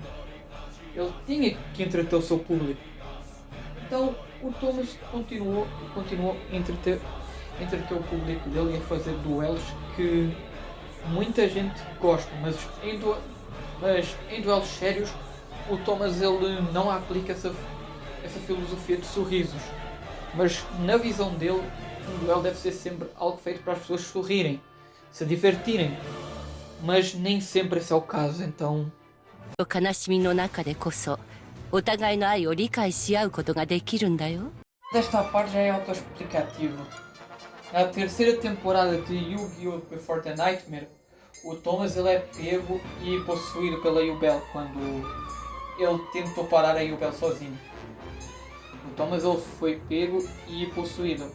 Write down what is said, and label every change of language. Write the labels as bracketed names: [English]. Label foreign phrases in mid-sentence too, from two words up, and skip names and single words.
[Portuguese] Ele tinha que entreter o seu público. Então o Thomas continuou a entreter o público dele e a fazer duelos que muita gente gosta, mas em duelos sérios o Thomas ele não aplica essa filosofia de sorrisos. Mas na visão dele, um duelo deve ser sempre algo feito para as pessoas sorrirem, se divertirem. Mas nem sempre esse é o caso, então... [Japanese] 悲しみの中でこそお互いの愛を理解し合うことができるんだよ。 [Portuguese] Desta parte já é autoexplicativo. Na terceira temporada de Yu-Gi-Oh! Before the Nightmare, o Thomas ele é pego e possuído pela Yubel quando ele tentou parar a Yubel sozinho. O Thomas ele foi pego e possuído.